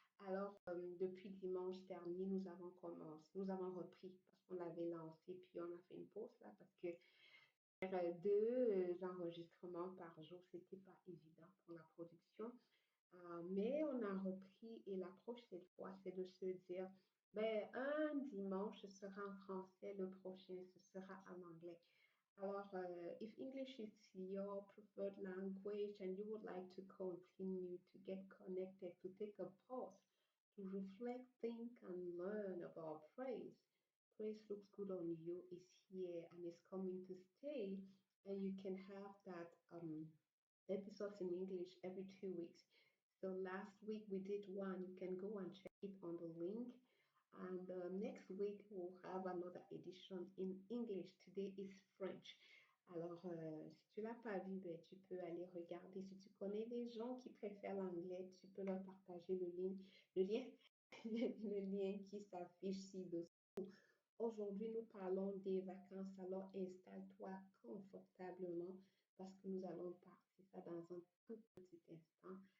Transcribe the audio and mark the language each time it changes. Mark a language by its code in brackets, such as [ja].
[fr] Alors, depuis dimanche dernier, nous avons repris parce qu'on l'avait lancé, puis on a fait une pause là parce que faire deux enregistrements par jour, c'était pas évident pour la production. Mais on a repris et la prochaine fois, c'est de se dire, ben, un dimanche, ce sera en français, le prochain, ce sera en anglais. [en] Alors, if English is your preferred language and you would like to continue to get connected, to take a pause, to reflect, think, and learn about praise, Praise Looks Good on You is here and is coming to stay, and you can have that episodes in English every 2 weeks. So last week we did one. You can go and check it on the link. And next week we'll have another edition in English. Today is French. [fr] Alors, si tu l'as pas vu, ben, tu peux aller regarder. Si tu connais des gens qui préfèrent l'anglais, tu peux leur partager le lien, le lien qui s'affiche ci-dessous. Aujourd'hui, nous parlons des vacances. Alors, installe-toi confortablement parce que nous allons partir ça dans un tout petit instant.